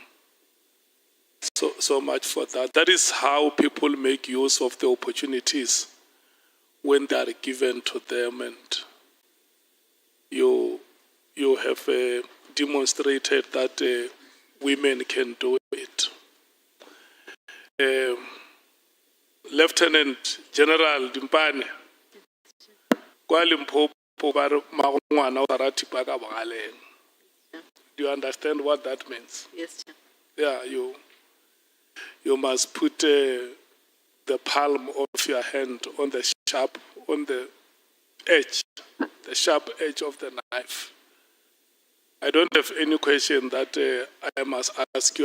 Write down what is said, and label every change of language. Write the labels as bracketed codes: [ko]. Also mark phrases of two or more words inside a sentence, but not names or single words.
[en] So much for that. That is how people make use of the opportunities when they are given to them, and you have demonstrated that women can do it. [tn] Lieutenant General Dimpane, kwa Limpopo ba re ngwana o tshwara thipa ka bogaleng. [en] Do you understand what that means? Yes, Chair. Yeah, you must put the palm of your hand on the sharp, on the edge, the sharp edge of the knife. I don't have any question that I must ask you.